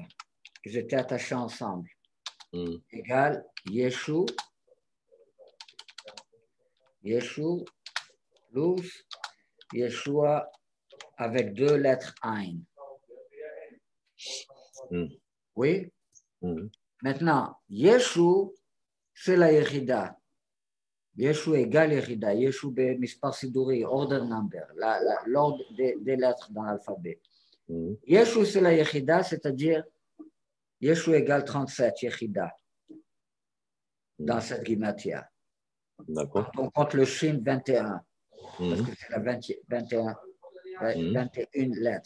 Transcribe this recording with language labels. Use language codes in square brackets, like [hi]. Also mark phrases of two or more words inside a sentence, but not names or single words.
[fr] Ils étaient attachés ensemble. Égal, Yeshu, plus Yeshua avec deux lettres Ain. Oui? Maintenant, Yeshu, c'est la Yerida. Yeshu égale Yerida. Yeshu [he] במספר סידורי, [en] order number, [fr] l'ordre des lettres dans l'alphabet. Yeshu, c'est la Yerida, c'est-à-dire Yeshu égale 37, Yerida, dans cette gimatia. D'accord. On compte le Shin 21, parce que c'est la 21 lettres.